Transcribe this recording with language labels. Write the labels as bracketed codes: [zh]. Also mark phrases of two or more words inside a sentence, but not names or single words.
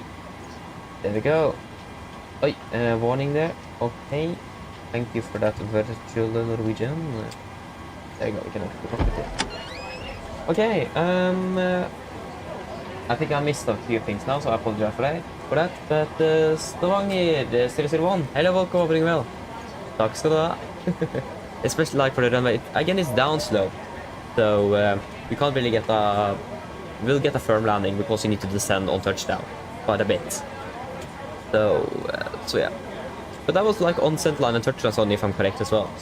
[en] There we go. Oi, warning there. Okay. Thank you for that virtual Norwegian. There you go, we can open it. Okay, I think I missed a few things now, so I apologize for that. But Stavanger 001, hello, welcome aboard well. [no] Takk skal du ha. [en] Especially like for the runway. Again, it's down slow. So we can't really get a... We'll get a firm landing because you need to descend on touchdown quite a bit. So yeah. But that was like on center line and touchdown zone if I'm correct as well.